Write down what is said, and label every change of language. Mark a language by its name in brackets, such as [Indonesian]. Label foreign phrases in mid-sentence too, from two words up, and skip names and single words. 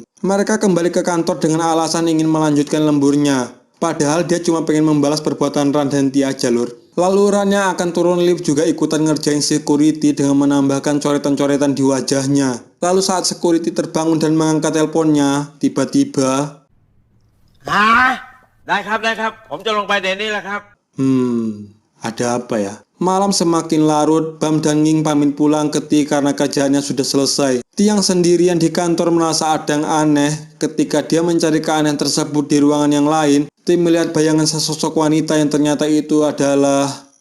[Indonesian] Mereka kembali ke kantor dengan alasan ingin melanjutkan lemburnya. Padahal dia cuma pengen membalas perbuatan Ran dan Tia aja lur. Lalu Ran yang akan turun lift juga ikutan ngerjain security dengan menambahkan coretan-coretan di wajahnya. Lalu saat security terbangun dan mengangkat teleponnya, tiba-tiba... [Thai] ได้ครับผมจะลงไปเดี๋ยวนี้แหละครับ [Indonesian] ada apa ya? Malam semakin larut, Bam dan Nging pamit pulang ke Ti karena kerjaannya sudah selesai. Tiang sendirian di kantor merasa ada yang aneh. Ketika dia mencari keanehan tersebut di ruangan yang lain, Ti melihat bayangan sesosok wanita yang ternyata itu adalah...